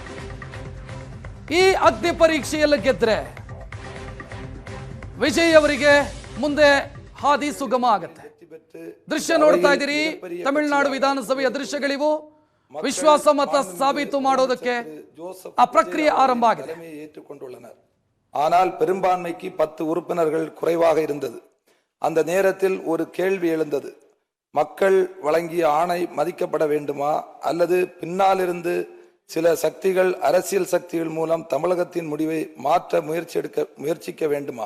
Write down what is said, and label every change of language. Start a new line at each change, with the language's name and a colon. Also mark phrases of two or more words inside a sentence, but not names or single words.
Kannada: ಈ ಅಗ್ನಿ ಪರೀಕ್ಷೆಯಲ್ಲಿ ಗೆದ್ರೆ ವಿಜಯ್ ಅವರಿಗೆ ಮುಂದೆ ಹಾದಿ ಸುಗಮ ಆಗುತ್ತೆ. ದೃಶ್ಯ ನೋಡ್ತಾ ಇದ್ದೀರಿ, ತಮಿಳುನಾಡು ವಿಧಾನಸಭೆಯ ದೃಶ್ಯಗಳಿವು. ವಿಶ್ವಾಸಮತ ಸಾಬೀತು ಮಾಡೋದಕ್ಕೆ ಆ ಪ್ರಕ್ರಿಯೆ ಆರಂಭ ಆಗಿದೆ.
Tamil: ஆனால் பெரும்பான்மைக்கு 10 உறுப்பினர்கள் குறைவாக இருந்தது. அந்த நேரத்தில் ஒரு கேள்வி எழுந்தது. மக்கள் வழங்கிய ஆணை மதிக்கப்பட வேண்டுமா அல்லது பின்னாலிருந்து சில சக்திகள் அரசியல் சக்திகள் மூலம் தமிழகத்தின் முடிவை மாற்ற முயற்சிக்க வேண்டுமா?